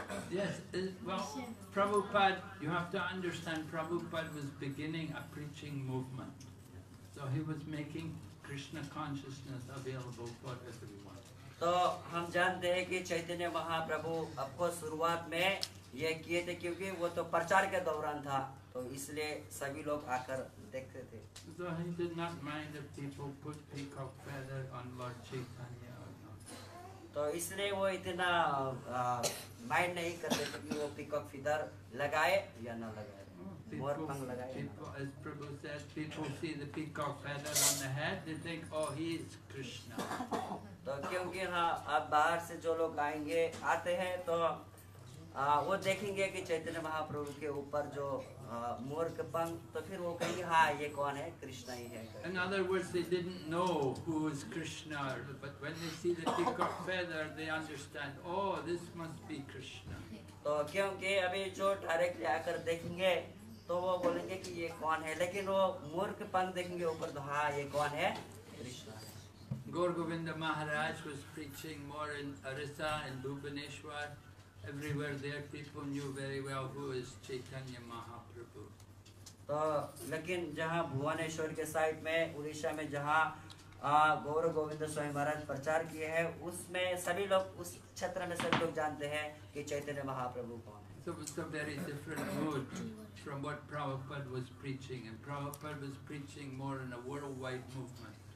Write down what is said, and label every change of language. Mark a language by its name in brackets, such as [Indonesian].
[English] Yes, well, Prabhupada, you have to understand, Prabhupada was beginning a preaching movement. So he was making Krishna consciousness available for everyone. [Hindi] तो हम जानते हैं कि चैतन्य महाप्रभु आपको शुरुआत में ये किए थे क्योंकि वो तो प्रचार के दौरान था, तो इसलिए सभी लोग आकर देखते थे। [English] So he did not mind if people put peacock feather on Lord Chaitanya or not. [Hindi] तो इसलिए वो इतना माइंड नहीं करते थे कि वो [English] peacock feather [Hindi] लगाए या ना लगाए, मोर पंख लगाए। [English] People, as Prabhu said, people see the peacock feather on the head, they think, oh, he is Krishna. [Hindi] तो क्योंकि हाँ अब बाहर से जो लोग आएंगे आते हैं तो वो देखेंगे कि चैतन्य महाप्रभु के ऊपर जो मोर के पंख, तो फिर वो कहेंगे हाँ ये कौन है, कृष्ण ही है। [English] In other words, they didn't know who is Krishna, but when they see the peacock feather, they understand, oh, this must be Krishna. [Hindi] तो क्योंकि अभी जो डायरेक्टली आकर देखेंगे तो वो बोलेंगे कि ये कौन है, लेकिन वो मोर के पंख देखेंगे ऊपर तो हाँ ये कौन है, कृष्ण है। [English] Gaur Govinda Maharaj was preaching more in Orissa and Bhubaneswar. Everywhere there, people knew very well who is Chaitanya Mahaprabhu. [Hindi] तो लेकिन जहाँ भुवनेश्वर के साइड में, उड़ीसा में जहाँ गौर गोविंद स्वामी महाराज प्रचार किए हैं, उसमें सभी लोग, उस क्षेत्र में सभी लोग जानते हैं कि चैतन्य महाप्रभु कौन है। [English] So it's a very different mood from what Prabhupada was preaching, and Prabhupada was preaching more in a worldwide movement.